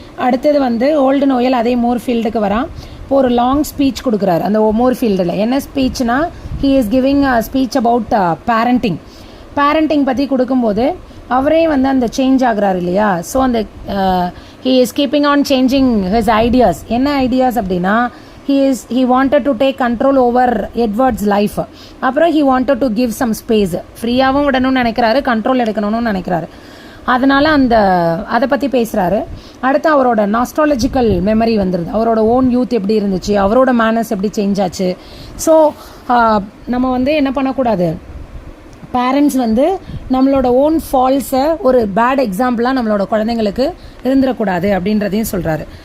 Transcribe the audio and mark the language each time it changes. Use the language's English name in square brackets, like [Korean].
[Tamil] அடுத்தது வந்து old Noel அதே மூர்ஃபீல்டுக்கு வரான். இப்போ ஒரு லாங் ஸ்பீச் கொடுக்குறாரு அந்த மூர்ஃபீல்டில். என்ன ஸ்பீச்னா, [English] he is giving a speech about parenting [Tamil] பற்றி கொடுக்கும்போது அவரே வந்து அந்த சேஞ்ச் ஆகுறாரு இல்லையா. [English] So அந்த he is keeping on changing his ideas. [Tamil] என்ன ஐடியாஸ் அப்படின்னா, [English] he wanted to take control over Edward's life. அப்புறம் he wanted to give some space. [Tamil] ஃப்ரீயாகவும் விடணும்னு நினைக்கிறாரு, கண்ட்ரோல் எடுக்கணும்னு நினைக்கிறாரு. அதனால் அதை பற்றி பேசுகிறாரு. அடுத்து அவரோட நாஸ்ட்ராலஜிக்கல் மெமரி வந்துடுது. அவரோட ஓன் யூத் எப்படி இருந்துச்சு, அவரோட மேனர்ஸ் எப்படி சேஞ்ச் ஆச்சு. ஸோ நம்ம வந்து என்ன பண்ணக்கூடாது, பேரண்ட்ஸ் வந்து நம்மளோட ஓன் ஃபால்ஸை ஒரு பேட் எக்ஸாம்பிளாக நம்மளோட குழந்தைங்களுக்கு இருந்துடக்கூடாது அப்படின்றதையும் சொல்கிறாரு.